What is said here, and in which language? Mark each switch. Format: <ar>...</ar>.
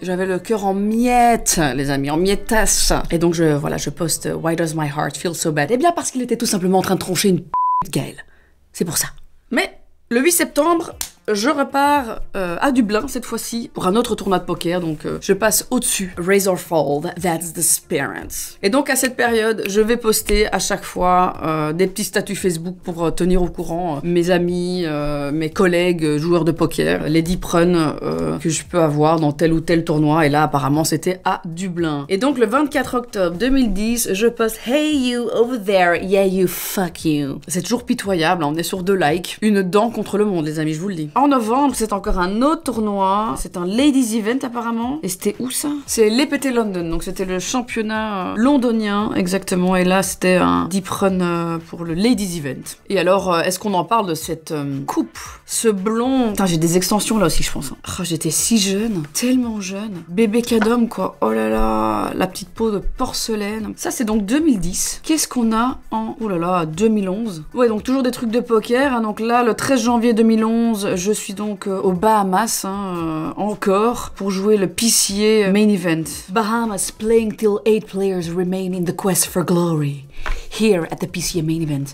<fr>J'avais le cœur en miettes, les amis, en miettasse. Et donc, je poste «</fr> <en>Why does my heart feel so bad</en> <fr>?» Eh bien, parce qu'il était tout simplement en train de troncher une Gaël. C'est pour ça. Mais, le 8 septembre... je repars à Dublin cette fois-ci pour un autre tournoi de poker, donc je passe au-dessus.</fr> <en>Razorfold, that's the spirit.</en> <fr>Et donc à cette période, je vais poster à chaque fois des petits statuts Facebook pour tenir au courant mes amis, mes collègues joueurs de poker, les deep runs que je peux avoir dans tel ou tel tournoi. Et là apparemment c'était à Dublin. Et donc le 24 octobre 2010, je poste «</fr> <en>Hey you over there, yeah you fuck you</en> <fr>». C'est toujours pitoyable, hein, on est sur 2 likes. Une dent contre le monde, les amis, je vous le dis. En novembre, c'est encore un autre tournoi. C'est un Ladies Event apparemment. Et c'était où ça? C'est l'EPT London, donc c'était le championnat londonien exactement. Et là, c'était un deep run pour le Ladies Event. Et alors, est-ce qu'on en parle de cette coupe? Ce blond... Putain, j'ai des extensions là aussi, je pense. Oh, j'étais si jeune, tellement jeune. Bébé cadom, quoi. Oh là là, la petite peau de porcelaine. Ça, c'est donc 2010. Qu'est-ce qu'on a en... Oh là là, 2011. Ouais, donc toujours des trucs de poker. Hein. Donc là, le 13 janvier 2011, je suis donc aux Bahamas, encore, pour jouer le PCA Main Event.</fr> <en>Bahamas playing till 8 players remain in the quest for glory. Here at the PCA Main Event.</en>